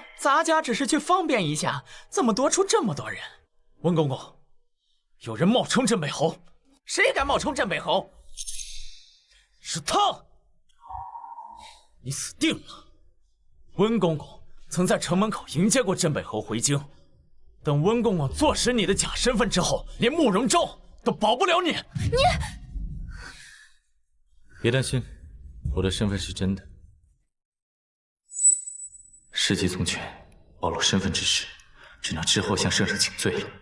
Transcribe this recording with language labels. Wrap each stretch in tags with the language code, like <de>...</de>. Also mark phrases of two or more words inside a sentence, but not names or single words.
<zh>咱家只是去方便一下，怎麼多出這麼多人？溫公公，有人冒充鎮北侯，誰敢冒充鎮北侯？是他！你死定了！溫公公曾在城門口迎接過鎮北侯回京，等溫公公坐實你的假身份之後，連慕容昭都保不了你。別擔心，我的身份是真的。事急從權，暴露身份之時，只能之後向聖上請罪了。</zh>